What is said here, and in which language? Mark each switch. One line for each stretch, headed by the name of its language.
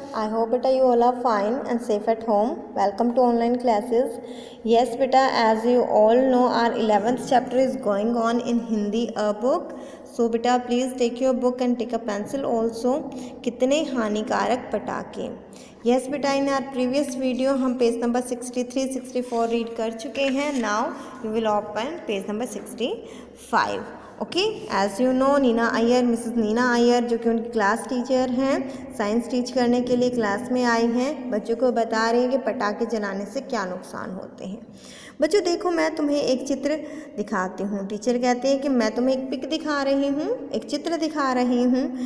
English: I hope beta you all are fine and safe at home. Welcome to online classes. Yes beta, as you all know our 11th chapter is going on in Hindi book. So beta please take your book and take a pencil also.
Hindi: कितने हानिकारक पटाखे. Yes beta, in our previous video हम page number 63-64 read कर चुके हैं.
English: Now we will open page number 65.
Hindi: Okay, as you know Neena Iyer, Mrs Neena Iyer जो कि उनकी क्लास टीचर हैं, साइंस टीच करने के लिए क्लास में आई हैं, बच्चों को बता रही हैं कि पटाखे जलाने से क्या नुकसान होते हैं. बच्चों देखो, मैं तुम्हें एक चित्र दिखाती हूँ. टीचर कहते हैं कि मैं तुम्हें एक पिक दिखा रही हूँ, एक चित्र दिखा रही हूँ.